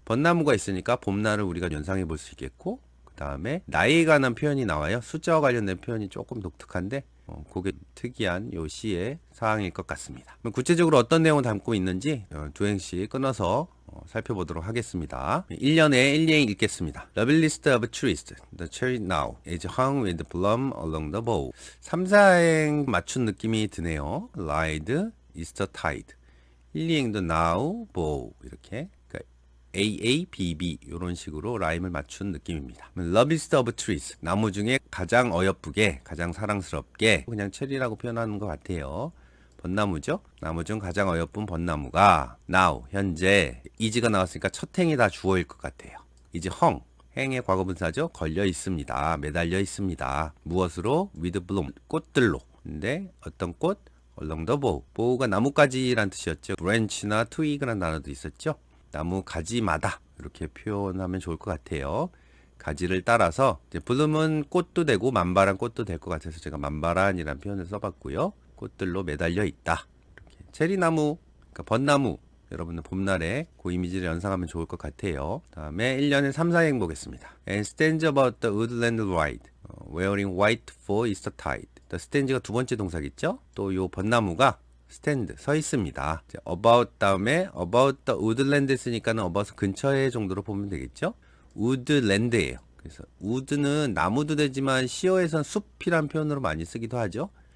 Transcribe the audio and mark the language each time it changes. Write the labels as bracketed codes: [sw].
[ko] 벚나무가 있으니까 봄날을 우리가 연상해 볼 수 있겠고 그 다음에 나이에 관한 표현이 나와요. 숫자와 관련된 표현이 조금 독특한데 그게 특이한 요 시의 사항일 것 같습니다. 구체적으로 어떤 내용을 담고 있는지 두 행씩 끊어서 살펴보도록 하겠습니다. 1년에 1행 읽겠습니다. [en] Lovely list of trees, the cherry now is hung with bloom along the bough. [ko] 3, 4행 맞춘 느낌이 드네요. [en] Ride, Easter tide. [ko] 1, 2행도 now, bow 이렇게 AABB 이런 식으로 라임을 맞춘 느낌입니다. [en] Loveliest of trees, [ko] 나무 중에 가장 어여쁘게 가장 사랑스럽게 그냥 체리라고 표현하는 것 같아요. 벚나무죠. 나무 중 가장 어여쁜 벚나무가 now 현재 is가 나왔으니까 첫 행이 다 주어일 것 같아요. [en] is hung [ko] 행의 과거분사죠. 걸려 있습니다. 매달려 있습니다. 무엇으로? [en] with bloom [ko] 꽃들로. 근데 어떤 꽃? [en] along the bough. [ko] bow가 나뭇가지란 뜻이었죠. branch나 twig란 단어도 있었죠. 나무 가지마다 이렇게 표현하면 좋을 것 같아요. 가지를 따라서 블룸은 꽃도 되고 만발한 꽃도 될 것 같아서 제가 만발한이라는 표현을 써봤고요. 꽃들로 매달려 있다. 이렇게 체리나무, 그러니까 벚나무 여러분은 봄날에 그 이미지를 연상하면 좋을 것 같아요. 다음에 1년에 3, 4행 보겠습니다. [en] And stands about the woodland ride, wearing white for Easter tide. [ko] stands가 두 번째 동사겠죠? 또 요 벚나무가 스탠드 서 있습니다. about 다음에 [en] about the woodland [ko] 쓰니까는 about은 근처에 정도로 보면 되겠죠. woodland예요. 그래서 wood는 나무도 되지만 시어에선 숲이란 표현으로 많이 쓰기도 하죠.